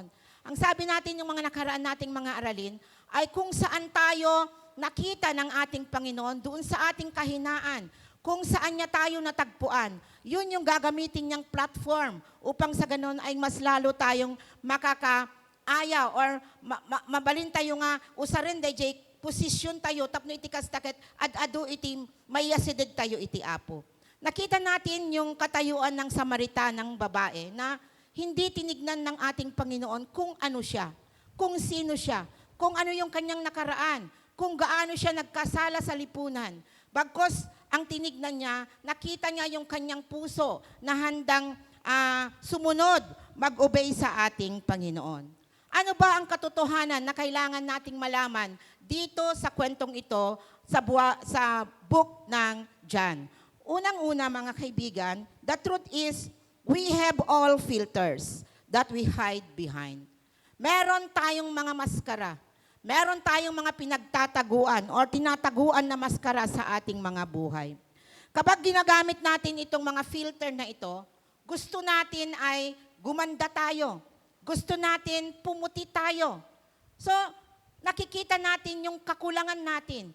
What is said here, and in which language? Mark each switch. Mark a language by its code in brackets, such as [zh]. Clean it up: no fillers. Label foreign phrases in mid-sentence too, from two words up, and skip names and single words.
[tl] Ang sabi natin yung mga nakaraan nating mga aralin, ay kung saan tayo nakita ng ating Panginoon, doon sa ating kahinaan, kung saan niya tayo natagpuan, yun yung gagamitin niyang platform upang sa ganun ay mas lalo tayong makakaaya or [ilo] mabalin tayo nga, usarin day posisyon tayo, tapno iti kastakit, adu iti mayasidid tayo iti apo. [tl] Nakita natin yung katayuan ng Samaritanang babae na hindi tinignan ng ating Panginoon kung ano siya, kung sino siya, kung ano yung kanyang nakaraan, kung gaano siya nagkasala sa lipunan. Bagkos ang tinignan niya, nakita niya yung kanyang puso na handang sumunod, mag-obey sa ating Panginoon. Ano ba ang katotohanan na kailangan nating malaman dito sa kwentong ito sa book ng John? Unang-una mga kaibigan, [en] the truth is, we have all filters that we hide behind. [tl] Meron tayong mga maskara. Meron tayong mga pinagtataguan or tinataguan na maskara sa ating mga buhay. Kapag ginagamit natin itong mga filter na ito, gusto natin ay gumanda tayo. Gusto natin pumuti tayo. So, nakikita natin yung kakulangan natin.